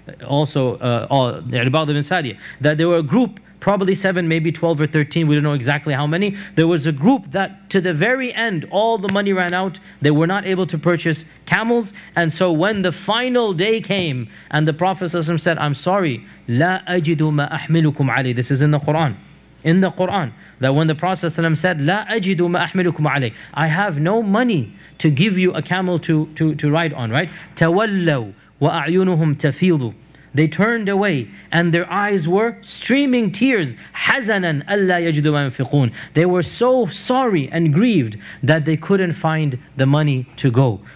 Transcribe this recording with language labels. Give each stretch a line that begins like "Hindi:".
English: Also, Irbad ibn Sariya. That there were a group, probably 7, maybe 12 or 13, we don't know exactly how many. There was a group that to the very end, all the money ran out. They were not able to purchase camels. And so when the final day came, and the Prophet ﷺ said, I'm sorry, لا أجد ما أحملكم عليه. This is in the Quran. In the Quran. That when the Prophet ﷺ said, لا أجد ما أحملكم عليه. I have no money to give you a camel to ride on, right?
Arabic: تولوا وأعينهم تفيضوا.
English: They turned away and their eyes were streaming tears. حَزَنًا أَلَّا يَجْدُوا مَا يُنْفِقُونَ They were so sorry and grieved that they couldn't find the money to go.